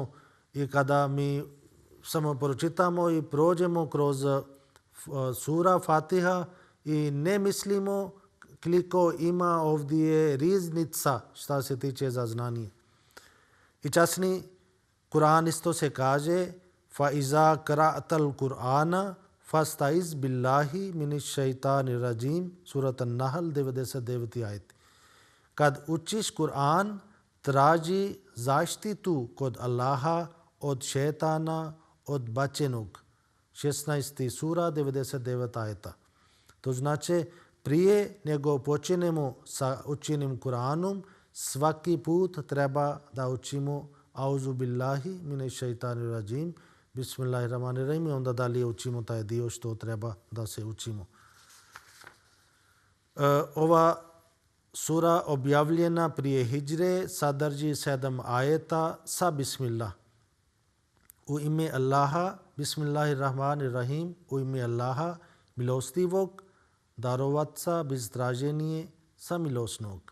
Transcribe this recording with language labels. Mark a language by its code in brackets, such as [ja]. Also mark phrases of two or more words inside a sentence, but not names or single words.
[bs] I kada mi samo pročitamo i prođemo kroz sura Fatiha i ne mislimo koliko ima ovdje riznica šta se tiče za znanje. I časni Kur'an isto se kaže [ar] فإذا قرأت القرآن فاستعذ بالله من الشيطان الرجيم, [bs] surat An-Nahl 99. ajet. Kad učiš Kur'an, traži zaštitu kod Allaha od šetana odbačenog. 16. sura 99. ajeta. To znači prije nego počinemo sa učenjem Kur'anom, svaki put treba da učimo [ar] أعوذ بالله من الشيطان الرجيم بسم الله الرحمن الرحيم, [bs] i onda dalje učimo taj dio što treba da se učimo. Ova sura objavljena prije hidžre sadrži 7 ajeta sa bismillah. U ime Allaha, bismillahirrahmanirrahim, u ime Allaha, milostivog, darovaca bez traženje samilosnog.